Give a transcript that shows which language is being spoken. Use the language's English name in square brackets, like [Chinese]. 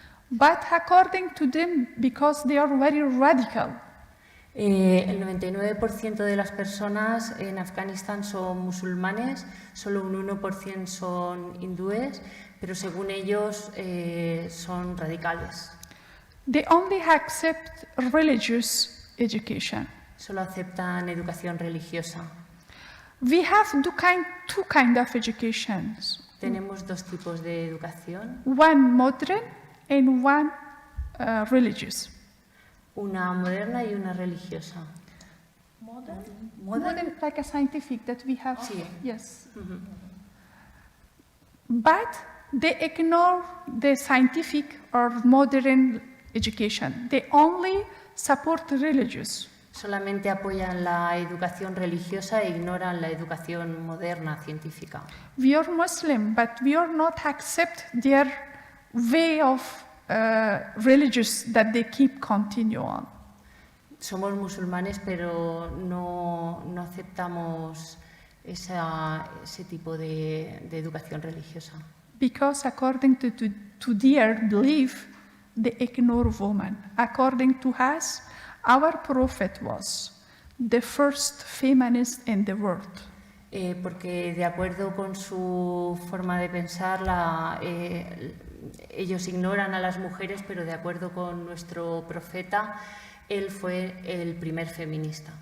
[English] But according to them, because they are very radical, [Spanish] El 99% de las personas en Afganistán son musulmanes, solo un 1% son hindúes, pero según ellos son radicales. [English] they only accept religious education. [Spanish] Solo aceptan educación religiosa. [English] We have two kind of educations. [Spanish] Tenemos dos tipos de educación, [English] One modern and one religious. [Spanish] una moderna y una religiosa. [English] Modern, like a scientific that we have. [Spanish] Sí. [English] Yes. But they ignore the scientific or modern education. They only support religious. [Spanish] Solamente apoyan la educación religiosa e ignoran la educación moderna, científica. [English] We are Muslim, but we are not accept their way of religious that they keep continue on. [Spanish] Somos musulmanes, pero no aceptamos ese tipo de educación religiosa. [English] Because according to their belief, they ignore women. According to us, our prophet was the first feminist in the world. [Spanish] Porque de acuerdo con su forma de pensar, ellos ignoran a las mujeres, pero de acuerdo con nuestro profeta, él fue el primer feminista.